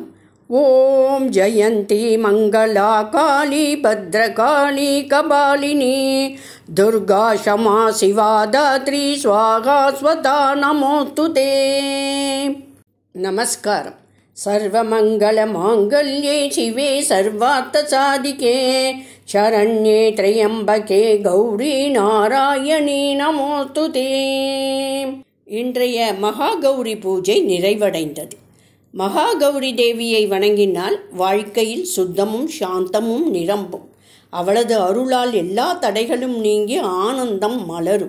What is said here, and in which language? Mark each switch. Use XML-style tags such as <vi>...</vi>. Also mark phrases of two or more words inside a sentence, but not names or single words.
<sa>ओम जयंती मंगला काली भद्रकाली कपालिनी दुर्गा क्षमा शिवा दात्री स्वाहा स्वधा नमोस्तुते. नमस्कारम्. सर्वमङ्गलमाङ्गल्ये शिवे सर्वार्थसाधिके शरण्ये त्र्यम्बके गौरी नारायणी நமோஸ்துதே.</sa> <ta>இன்றைய மகாகௌரி பூஜை நிறைவடைந்தது. மகாகௌரி தேவியை வணங்கினால் வாழ்க்கையில் சுத்தமும் சாந்தமும் நிரம்பும். அவளது அருளால் எல்லா தடைகளும் நீங்கி ஆனந்தம் மலரும்.</ta>